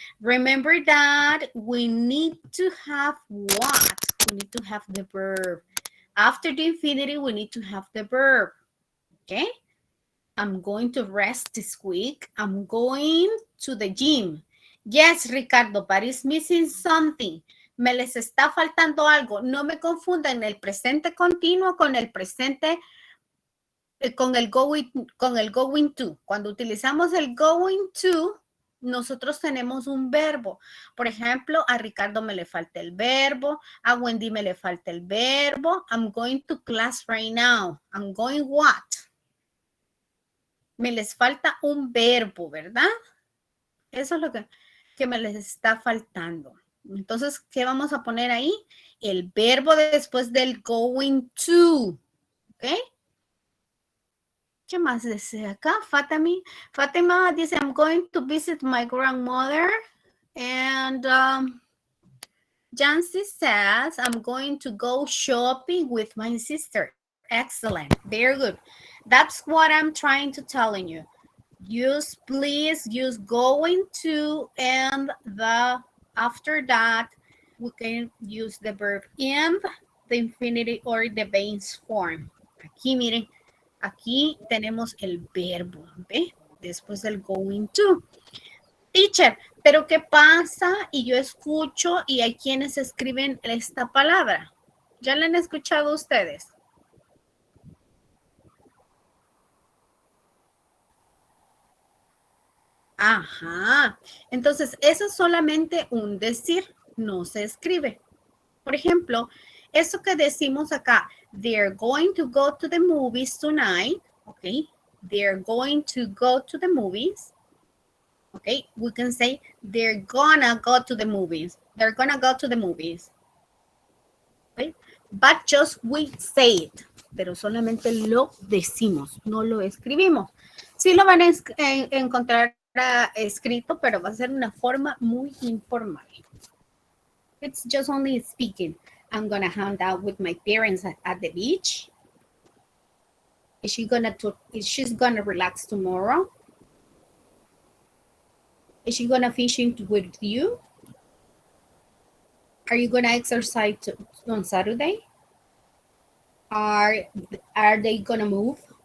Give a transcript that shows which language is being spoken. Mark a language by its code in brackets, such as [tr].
[en] Remember that we need to have what? We need to have the verb. After the infinitive, we need to have the verb. Okay. I'm going to rest this week. I'm going to the gym. Yes, Ricardo, but it's missing something. [es] Me les está faltando algo. No me confundan el presente continuo con el presente, con el going to. Cuando utilizamos el going to, nosotros tenemos un verbo. Por ejemplo, a Ricardo me le falta el verbo, a Wendy me le falta el verbo. [en] I'm going to class right now. I'm going what? [es] Me les falta un verbo, ¿verdad? Eso es lo que me les está faltando. Entonces, ¿qué vamos a poner ahí? El verbo después del going to. ¿Ok? ¿Qué más dice acá? [en] Fatima dice, I'm going to visit my grandmother. And Jancy says, I'm going to go shopping with my sister. Excellent. Very good. That's what I'm trying to tell you. Please use going to, and after that, we can use the verb and the infinitive or the base form. [es] Aquí, miren, aquí tenemos el verbo, ¿ve? Después del going to. Teacher, pero ¿qué pasa? Y yo escucho y hay quienes escriben esta palabra. ¿Ya la han escuchado ustedes? Ajá. Entonces, eso es solamente un decir, no se escribe. Por ejemplo, eso que decimos acá, [en] they're going to go to the movies tonight, okay? They're going to go to the movies. Okay, we can say they're gonna go to the movies. They're gonna go to the movies. Okay? But just we say it. [es] Pero solamente lo decimos, no lo escribimos. Sí lo van a encontrar escrito, pero va a ser una forma muy informal. [en] It's just only speaking. I'm gonna hang out with my parents at the beach. She's gonna relax tomorrow. Is she gonna fishing with you? Are you gonna exercise on Saturday? Are they gonna move?